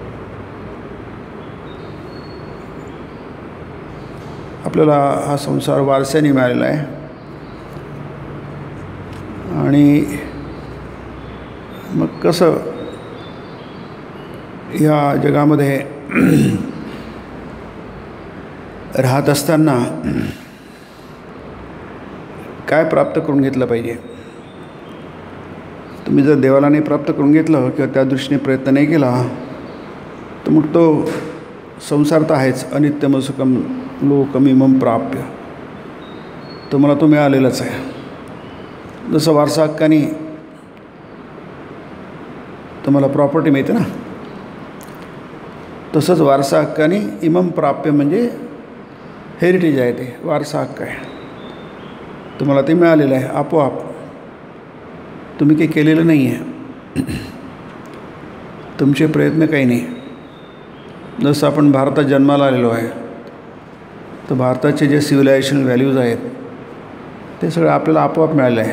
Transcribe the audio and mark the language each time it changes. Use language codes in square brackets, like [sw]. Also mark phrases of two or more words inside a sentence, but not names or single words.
[mr] आपल्याला हा संसार वारसाने मिळालेला आहे आणि मग कसं या जगामध्ये राहत असताना काय प्राप्त करून घेतलं पाहिजे। तुम्ही जर देवाला नाही प्राप्त करून घेतलं किंवा त्या दृष्टीने प्रयत्न नाही केला तर मग तो संसार तर आहेच। [sa] अनित्यम सुखम लोकमिमं प्राप्य, [mr] तुम्हाला तो मिळालेलाच आहे। जसं वारसा हक्काने तुम्हाला प्रॉपर्टी मिळते ना, तसंच वारसा हक्काने [sa] इमं प्राप्य [mr] म्हणजे हेरिटेज आहे, ते वारसा हक्क आहे। तुम्हाला ते मिळालेलं आहे आपोआप, तुम्ही काही केलेलं नाही आहे, तुमचे प्रयत्न काही नाही। जसं आपण भारतात जन्माला आलेलो आहे तर भारताचे जे [en] civilization values [mr] आहेत ते सगळं आपल्याला आपोआप मिळालं आहे।